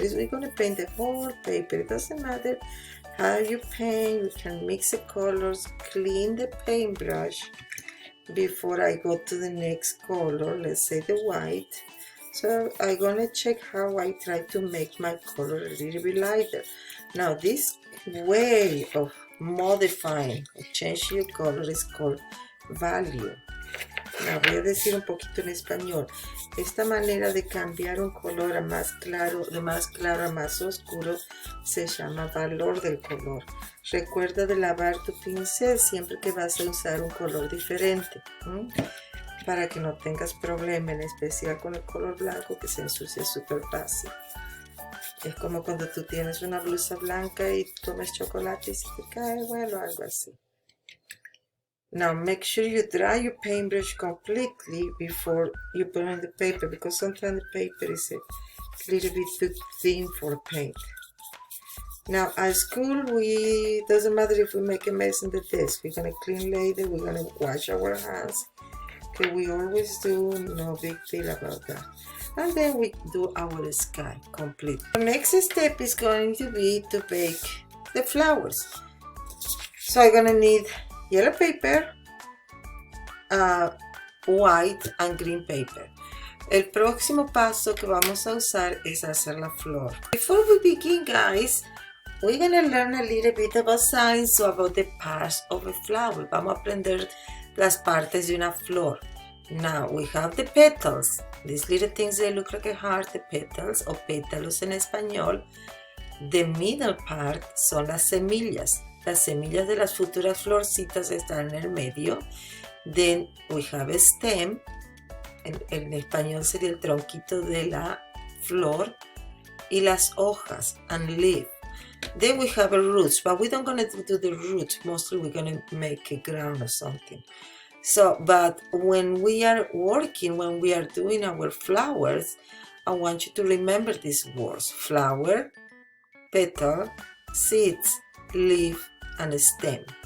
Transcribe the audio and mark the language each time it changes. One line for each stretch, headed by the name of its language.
English: We're gonna paint the whole paper. It doesn't matter how you paint, you can mix the colors, clean the paintbrush before I go to the next color, let's say the white. So I'm gonna check how I try to make my color a little bit lighter. Now this way of modifying, changing your color is called value.
Spanish: Now voy a decir un poquito en español. Esta manera de cambiar un color a más claro, de más claro a más oscuro, se llama valor del color. Recuerda de lavar tu pincel siempre que vas a usar un color diferente. Para que no tengas problema, en especial con el color blanco, que se ensucia súper fácil. Es como cuando tú tienes una blusa blanca y tomas chocolate y se te cae, bueno, algo así.
English: Now make sure you dry your paintbrush completely before you put on the paper, because sometimes the paper is a little bit too thin for paint. Now at school, doesn't matter if we make a mess in the desk, we're gonna clean later, we're gonna wash our hands. Okay, we always do, no big deal about that. And then we do our sky complete. The next step is going to be to bake the flowers. So I'm gonna need yellow paper, white and green paper.
Spanish: El próximo paso que vamos a usar es hacer la flor.
English: Before we begin, guys, we're gonna learn a little bit about science, so about the parts of a flower.
Spanish: Vamos a aprender las partes de una flor.
English: Now we have the petals. These little things, they look like a heart, the petals,
Spanish: o pétalos en español.
English: The middle part
Spanish: son las semillas. Las semillas de las futuras florcitas están en el medio.
English: Then we have a stem.
Spanish: En español sería el tronquito de la flor. Y las hojas,
English: and leaf. Then we have a roots, but we don't gonna do the roots. Mostly we're gonna make a ground or something. So, but when we are working, when we are doing our flowers, I want you to remember these words: flower, petal, seeds, leaf, and stem.